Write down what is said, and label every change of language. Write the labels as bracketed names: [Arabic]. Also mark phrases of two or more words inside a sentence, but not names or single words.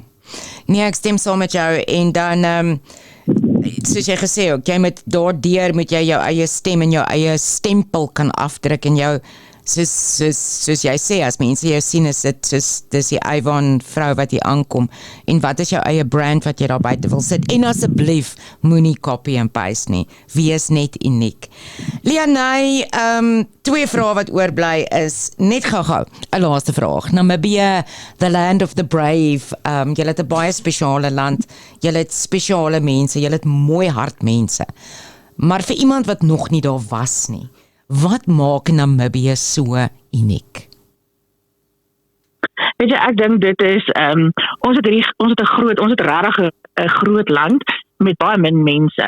[Afrikaans] Nee, ek stem saam met jou en dan soos jy gesê ook, jy moet daardeur moet jy jou eie stem en jou eie stempel kan afdruk en jou soos jy sê, as mense jou sien, is dit soos, dis die Avon vrou wat hier aankom, en wat is jou eie brand wat jy daar buite wil sit, en asseblief, moenie [English] copy and paste [Afrikaans] nie, wees net uniek. Leonie, 2 vrae wat oorbly is, net gou-gou, 'n laaste vraag, Namibië, [English] the land of the brave, [Afrikaans] julle het 'n baie spesiale land, julle het spesiale mense, julle het mooi hart mense, maar vir iemand wat nog nie daar was nie, wat maak Namibië so uniek? Weet jy, ek dink dit is, ons het regtig 'n groot land met baie min mense.